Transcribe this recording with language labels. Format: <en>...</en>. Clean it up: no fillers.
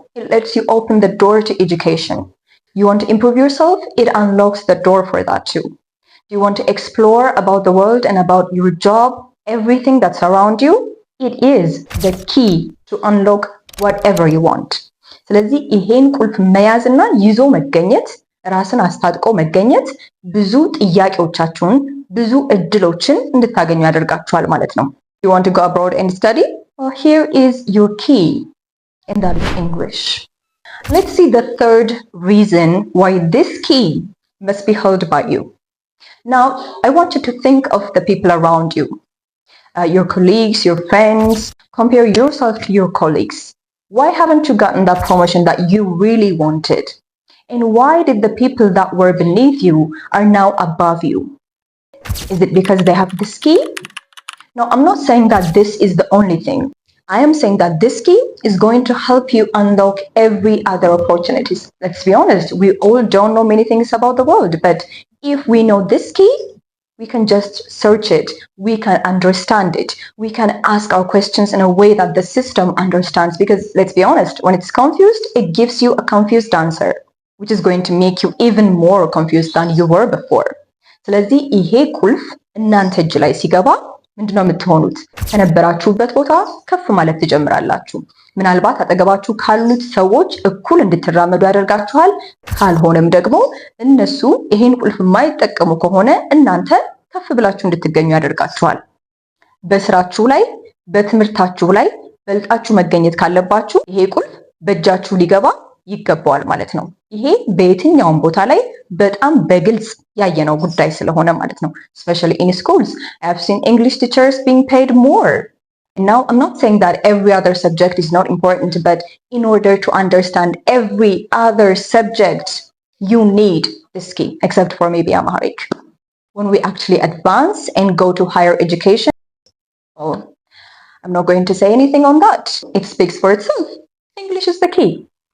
<en>It lets you open the door to education. You want to improve yourself? It unlocks the door for that too. Do you want to explore about the world and about your job, everything that's around you? It is the key to unlock whatever you want.</en> <am>ስለዚህ ይሄን ቁልፍ መያዝና ይዞ መገኘት፣ ራስን አስታጥቆ መገኘት ብዙ ጥያቄዎቻችሁን ብዙ እድሎችን እንድታገኙ ያደርጋችኋል ማለት ነው።</am> <en>You want to go abroad and study? Well, here is your key. and that is English. Let's see the third reason why this key must be held by you. Now, I want you to think of the people around you, your colleagues, your friends. Compare yourself to your colleagues. Why haven't you gotten that promotion that you really wanted? And why did the people that were beneath you are now above you? Is it because they have this key? No, I'm not saying that this is the only thing. I am saying that this key is going to help you unlock every other opportunities. Let's be honest, we all don't know many things about the world, but if we know this key, we can just search it, we can understand it, we can ask our questions in a way that the system understands. Because let's be honest, when it's confused, it gives you a confused answer, which is going to make you even more confused than you were before.</en> <am>ስለዚህ ይሄ ቁልፍ እናንተ እጅ ላይ ሲገባ ምንድነው የምትሆኑት? ከነበራችሁበት ቦታ ከፍ ማለት ትጀምራላችሁ። ምናልባት አጠገባችሁ ካሉት ሰዎች እኩል እንድትራመዱ ያደርጋችኋል። ካልሆነም ደግሞ እነሱ ይሄን ቁልፍ የማይጠቀሙ ከሆነ እናንተ ከፍ ብላችሁ እንድትገኙ ያደርጋችኋል። በስራችሁ ላይ፣ በትምህርታችሁ ላይ በልጣችሁ መገኘት ካለባችሁ ይሄ ቁልፍ በእጃችሁ ሊገባ ይገባዋል ማለት ነው። ይሄ በየትኛውም ቦታ ላይ በጣም በግልጽ ያየነው ጉዳይ ስለሆነ ማለት ነው።</am> <en>especially in schools, I have seen English teachers being paid more. Now, I'm not saying that every other subject is not important, but in order to understand every other subject, you need this key, except for maybe Amharic. When we actually advance and go to higher education, well, I'm not going to say anything on that. It speaks for itself. English is the key.</en>